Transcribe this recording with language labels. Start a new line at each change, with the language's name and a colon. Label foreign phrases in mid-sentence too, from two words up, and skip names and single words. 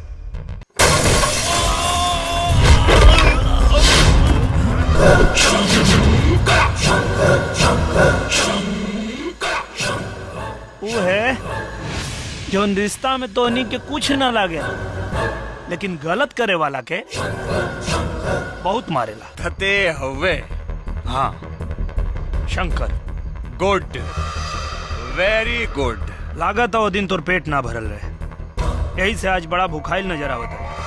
Bhojpuri: वो है जो रिश्ता में तोहनी के कुछ ना लागे, लेकिन गलत करे वाला के बहुत मारेला। थते हुए। हाँ शंकर।
English: good, very good.
Bhojpuri: लागत वो दिन तोर पेट ना भरल रहे, यही से आज बड़ा भूखाइल नजर आवता।